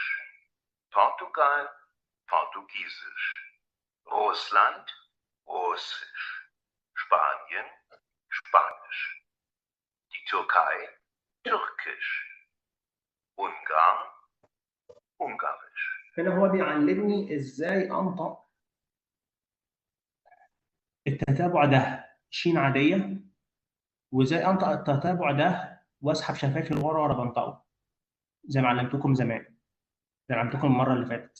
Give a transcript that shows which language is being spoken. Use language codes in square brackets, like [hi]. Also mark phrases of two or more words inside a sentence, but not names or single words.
[de] Portugal, Portugiesisch. Russland, Russisch. Spanien, Spanisch. Die Türkei, Türkisch. Ungarn, Ungarisch. [ar] هنا هو بيعلمني ازاي انطق التتابع ده شين عاديه، وازاي انطق التتابع ده واسحب شفايفي لورا وانا بنطقه زي ما علمتكم زمان، زي ما علمتكم المره اللي فاتت.